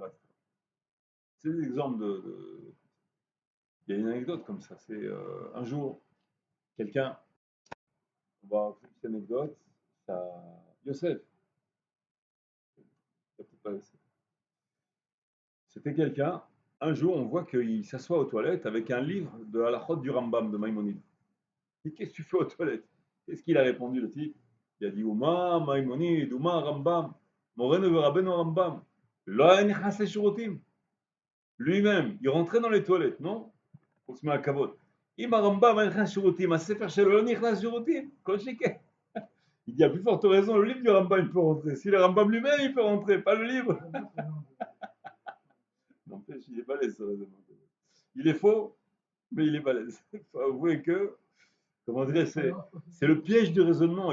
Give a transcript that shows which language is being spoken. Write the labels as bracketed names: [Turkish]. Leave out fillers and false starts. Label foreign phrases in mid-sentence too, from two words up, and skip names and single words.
[French] C'est des exemples Il y a une anecdote comme ça, c'est un jour, quelqu'un, on va raconter cette anecdote, Yosef, c'était quelqu'un un jour, on voit qu'il s'assoit aux toilettes avec un livre de Halachot du Rambam de Maïmonide. Il dit, qu'est-ce que tu fais aux toilettes? Qu'est-ce qu'il a répondu, le type? Il a dit, Ouma, Maïmonide, Ouma, [Hebrew] רמב"ם, מורנו רבנו רמב"ם, לא נכנס לשירותים. [French] Lui-même, il rentrait dans les toilettes, non? On se met à kavod. [Hebrew] אם הרמב"ם היה נכנס שירותים, הספר שלו לא נכנס שירותים, כל שכן. [French] Il dit à plus forte raison, le livre du Rambam il peut rentrer. Si le Rambam lui-même il peut rentrer, pas le livre. N'empêche, il est balèze ce raisonnement. Il est faux, mais il est balèze. Il faut avouer que, comment dire, c'est le piège du raisonnement.